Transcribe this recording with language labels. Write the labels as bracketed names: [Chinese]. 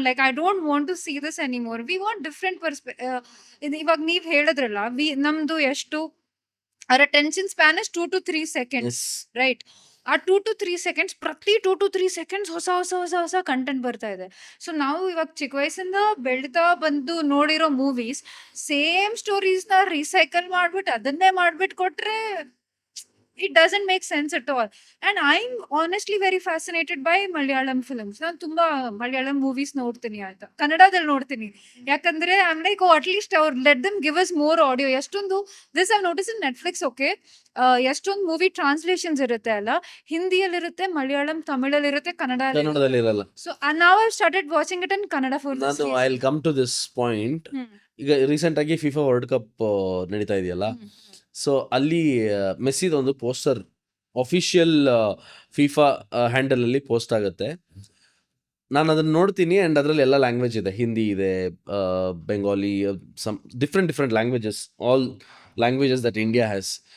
[English] Like I don't want to see this anymore. We want different [Kannada] ಇವಾಗ ನೀವ್ ಹೇಳಿದ್ರಲ್ಲ, ನಮ್ದು ಎಷ್ಟು [English] our attention span is 2 to 3 seconds, right? [Kannada] ಆ 2 to 3 seconds ಪ್ರತಿ 2 to 3 seconds ಹೊಸ ಕಂಟೆಂಟ್ ಬರ್ತಾ ಇದೆ. ಸೊ ನಾವು ಇವಾಗ ಚಿಕ್ಕ ವಯಸ್ಸಿಂದ ಬೆಳ್ತಾ ಬಂದು ನೋಡಿರೋ ಮೂವೀಸ್ ಸೇಮ್ ಸ್ಟೋರೀಸ್ನ ರೀಸೈಕಲ್ ಮಾಡ್ಬಿಟ್ಟು ಅದನ್ನೇ ಮಾಡ್ಬಿಟ್ಟು ಕೊಟ್ರೆ [English] it doesn't make sense at all. And I'm honestly very fascinated by Malayalam films. [Kannada] ನಾನು ತುಂಬಾ ಮಲಯಾಳಂ ಮೂವೀಸ್ ನೋಡ್ತೀನಿ ಆಯ್ತಾ, ಕನ್ನಡದಲ್ಲಿ ನೋಡ್ತೀನಿ. [English] ಯಾಕಂದ್ರೆ I'm like, oh, at least ಅವ್ರು let them give us more audio. [Kannada] ಎಷ್ಟೊಂದು [English] this I've noticed in Netflix, okay, [Kannada] ಎಷ್ಟೊಂದು ಮೂವಿ ಟ್ರಾನ್ಸ್ಲೇಷನ್ಸ್ ಇರುತ್ತೆ ಅಲ್ಲ, ಹಿಂದಿಯಲ್ಲಿರುತ್ತೆ, ಮಲಯಾಳಂ ತಮಿಳಲ್ಲಿರುತ್ತೆ, ಕನ್ನಡದಲ್ಲಿ ಇರಲ್ಲ. [English] So now I've started watching it in Kannada for this ನಾನು I will come to this point. [Kannada] ಈಗ recent ಆಗಿ FIFA world cup ನಡೀತಾ ಇದೆಯಲ್ಲ, ಸೊ ಅಲ್ಲಿ ಮೆಸ್ಸಿದ ಒಂದು ಪೋಸ್ಟರ್ ಅಫಿಷಿಯಲ್ ಫಿಫಾ ಹ್ಯಾಂಡಲ್ ಅಲ್ಲಿ ಪೋಸ್ಟ್ ಆಗುತ್ತೆ. ನಾನು ಅದನ್ನ ನೋಡ್ತೀನಿ ಅಂಡ್ ಅದರಲ್ಲಿ ಎಲ್ಲ ಲ್ಯಾಂಗ್ವೇಜ್ ಇದೆ, ಹಿಂದಿ ಇದೆ, Bengali, [English] Some different languages, all languages that India has.